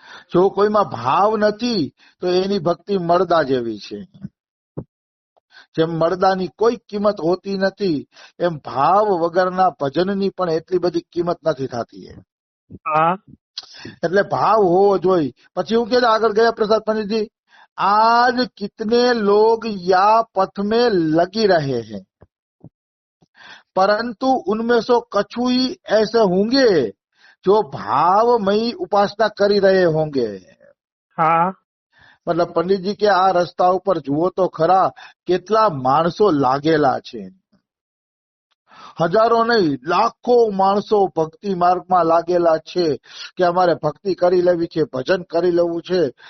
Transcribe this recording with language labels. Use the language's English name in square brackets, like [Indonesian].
[Gujarati] જો કોઈમાં ભાવ નથી તો એની ભક્તિ મળદા જેવી છે. જેમ મળદાની કોઈ કિંમત હોતી નથી, એમ ભાવ વગરના ભજનની પણ એટલી બધી કિંમત નથી થતી. એટલે ભાવ હોવો જોઈએ. પછી હું કે આગળ ગયા પ્રસાદ પંડિતજી, [Hindi] आज कितने लोग या पथ में लगी रहे हैं, परंतु उनमें से कछु ही ऐसे होंगे जो भावमयी उपासना [Gujarati] કરી [Hindi] रहे होंगे. [Gujarati] મતલબ પંડિતજી કે આ રસ્તા ઉપર જુઓ તો ખરા કેટલા માણસો લાગેલા છે. હજારો નહીં, લાખો માણસો ભક્તિ માર્ગમાં લાગેલા છે કે અમારે ભક્તિ કરી લેવી છે, ભજન કરી લેવું છે.